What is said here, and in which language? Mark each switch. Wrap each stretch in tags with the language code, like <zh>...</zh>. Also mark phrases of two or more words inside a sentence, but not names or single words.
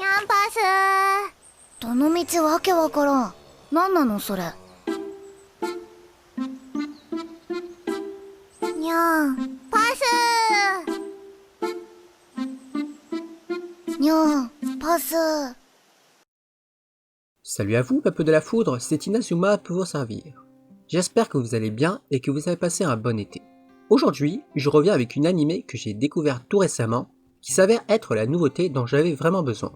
<ja>ャンパスどの道わけわからん。なんなのそれ。にゃんパスにゃんパス。</ja> <fr>Salut à vous, Peuple de la Foudre, c'est Inazuma pour vous servir. J'espère que vous allez bien et que vous avez passé un bon été. Aujourd'hui, je reviens avec une animé que j'ai découvert tout récemment, qui s'avère être la nouveauté dont j'avais vraiment besoin.</fr>